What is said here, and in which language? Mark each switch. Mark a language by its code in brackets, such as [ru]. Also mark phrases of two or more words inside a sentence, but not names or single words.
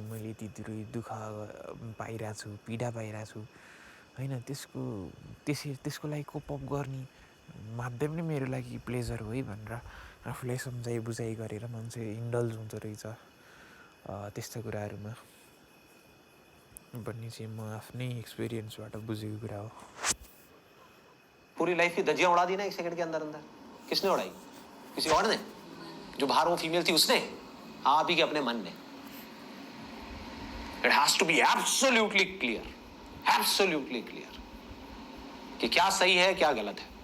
[ne] मैले यति दुःख पाइरहेको छु, पीडा पाइरहेको छु होइन, त्यसको लागि [en] cope up [ne] गर्ने माध्यम नै मेरो लागि प्लेजर हो है भनेर आफूलाई सम्झाइ बुझाइ गरेर मान्छे इन्डल्ज हुँदो रहेछ त्यस्तो कुराहरूमा भन्ने चाहिँ म आफ्नै एक्सपिरियन्सबाट बुझेको कुरा हो। [hi] पूरी लाइफ की धज्जियां उड़ा दी ना एक सेकंड के अंदर अंदर। किसने उड़ाई? किसी और ने? जो बाहर वो फीमेल थी उसने? आप ही के अपने मन ने। [en] it has to be absolutely clear, absolutely clear [hi] कि क्या सही है क्या गलत है।